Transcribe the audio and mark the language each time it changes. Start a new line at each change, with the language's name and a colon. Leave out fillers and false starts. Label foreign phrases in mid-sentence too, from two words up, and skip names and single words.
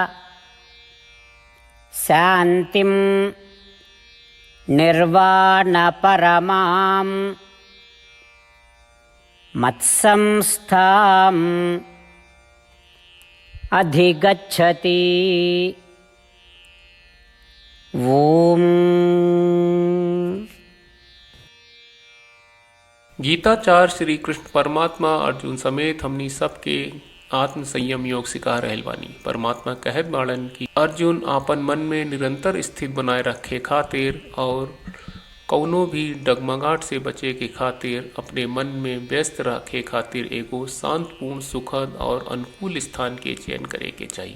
Sanskrit: शान्तिं निर्वाणपरमां मत्संस्थाम् अधिगच्छति। ओम।
Bhojpuri: गीताचार्य श्री कृष्ण परमात्मा अर्जुन समेत हमनी सबके आत्म संयम योग सिखा रहल बानी। परमात्मा कहत बाड़न कि अर्जुन आपन मन में निरंतर स्थित बनाए रखे खातिर और कौनो भी डगमगाहट से बचे के खातिर अपने मन में व्यस्त रखे खातिर एगो शांतपूर्ण सुखद और अनुकूल स्थान के चयन करे के चाहिए।